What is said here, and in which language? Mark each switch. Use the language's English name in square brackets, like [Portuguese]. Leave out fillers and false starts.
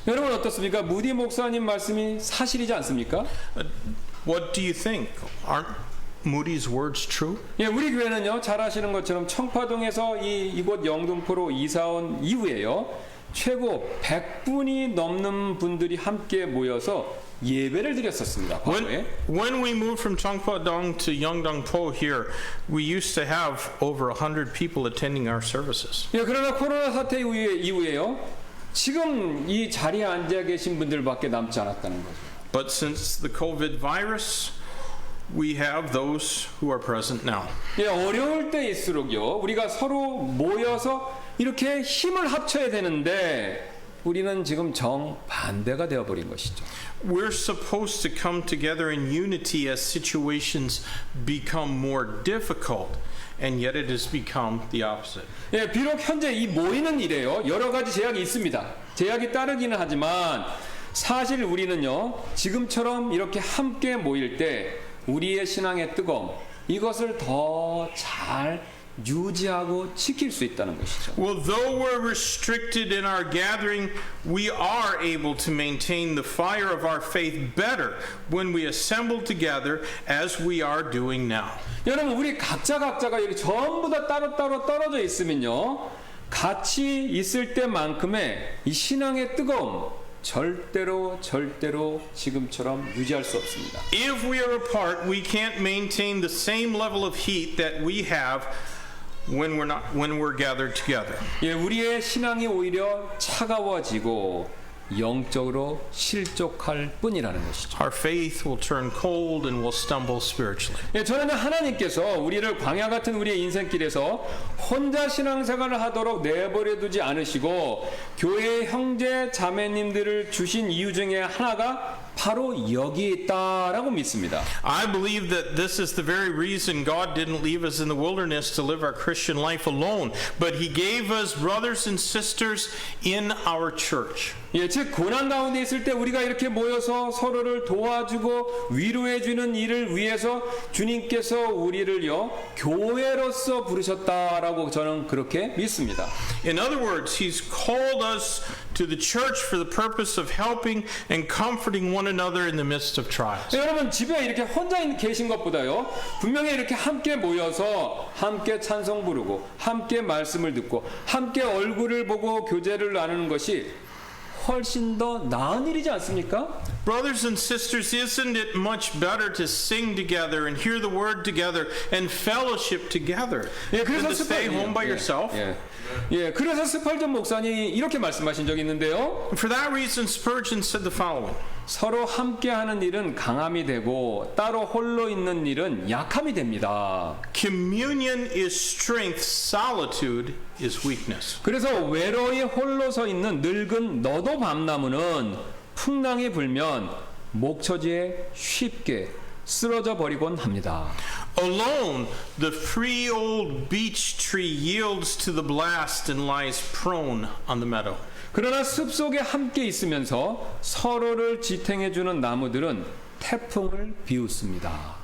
[Korean] 여러분 어떻습니까? 무디 목사님 말씀이 사실이지 않습니까? [English] What do you think? Aren't Moody's words true? [Korean] 예, 우리 교회는요, 잘 아시는 것처럼 청파동에서 이곳 영등포로 이사온 이후에요, 최고 100분이 넘는 분들이 함께 모여서 예배를 드렸었습니다. 과거에. [English] When we moved from Chongpa-dong to Yeongdong-po here, we used to have over 100 people attending our services. [Korean] 예, 그러나 코로나 사태 이후에요, 지금 이 자리에 앉아 계신 분들밖에 남지 않았다는 거죠. [English] But since the COVID virus, we have those who are present now. [Korean] 예, 어려울 때일수록요, 우리가 서로 모여서 이렇게 힘을 합쳐야 되는데 우리는 지금 정반대가 되어버린 것이죠. [English] We're supposed to come together in unity as situations become more difficult, and yet it has become the opposite. [Korean] 예, 비록 현재 이 모이는 일에요, 여러 가지 제약이 있습니다. 제약이 따르기는 하지만 사실 우리는요, 지금처럼 이렇게 함께 모일 때 우리의 신앙의 뜨거움, 이것을 더 잘 유지하고 지킬 수 있다는 것이죠. [English] Well, though we're restricted in our gathering, we are able to maintain the fire of our faith better when we assemble together as we are doing now. [Korean] 여러분, 우리 각자가 여기 전부 다 따로따로 떨어져 있으면요, 같이 있을 때만큼의 이 신앙의 뜨거움 절대로 지금처럼 유지할 수 없습니다. [English] If we are apart, we can't maintain the same level of heat that we have when we're gathered together. [Korean] 예, 우리의 신앙이 오히려 차가워지고 영적으로 실족할 뿐이라는 것이죠. [English] Our faith will turn cold and we'll stumble spiritually. [Korean] 예, 저는 하나님께서 우리를 광야 같은 우리의 인생길에서 혼자 신앙생활을 하도록 내버려 두지 않으시고 교회 형제 자매님들을 주신 이유 중에 하나가 바로 여기에 있다라고 믿습니다. [English] I believe that this is the very reason God didn't leave us in the wilderness to live our Christian life alone, but He gave us brothers and sisters in our church. [Korean] 예, 즉 고난 가운데 있을 때 우리가 이렇게 모여서 서로를 도와주고 위로해주는 일을 위해서 주님께서 우리를요 교회로서 부르셨다라고 저는 그렇게 믿습니다. [English] In other words, He's called us to the church for the purpose of helping and comforting one another in the midst of trials. [Korean] 여러분 집에 이렇게 혼자 계신 것보다요 분명히 이렇게 함께 모여서 함께 찬송 부르고 함께 말씀을 듣고 함께 얼굴을 보고 교제를 나누는 것이 훨씬 더 나은 일이지 않습니까? [English] Brothers and sisters, isn't it much better to sing together and hear the word together and fellowship together [Korean] 예, [English] than [Korean] 그래서 [English] to stay home by yourself? [Korean] 그래서 스펄전 목사님이 이렇게 말씀하신 적이 있는데요. [English] For that reason, Spurgeon said the following. [Korean] 서로 함께하는 일은 강함이 되고 따로 홀로 있는 일은 약함이 됩니다. [English] Communion is strength, solitude is weakness. [Korean] 그래서 외로이 홀로 서 있는 늙은 너도 밤나무는 풍랑이 불면 목처지에 쉽게 쓰러져 버리곤 합니다. [English] Alone, the free old beech tree yields to the blast and lies prone on the meadow. [Korean] 그러나 숲속에 함께 있으면서 서로를 지탱해주는 나무들은 태풍을 비웃습니다.